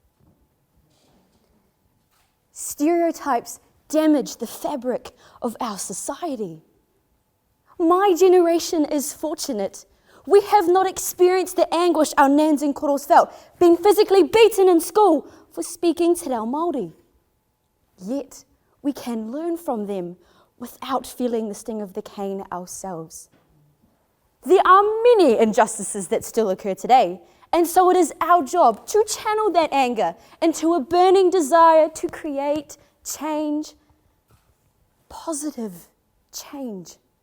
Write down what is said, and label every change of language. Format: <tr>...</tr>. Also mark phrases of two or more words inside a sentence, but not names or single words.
<en>Stereotypes damage the fabric of our society. My generation is fortunate. We have not experienced the anguish our nans and koros felt, being physically beaten in school for speaking</en> <mi>te reo Māori.</mi> <en>Yet, we can learn from them without feeling the sting of the cane ourselves. There are many injustices that still occur today, and so it is our job to channel that anger into a burning desire to create change, positive change.</en>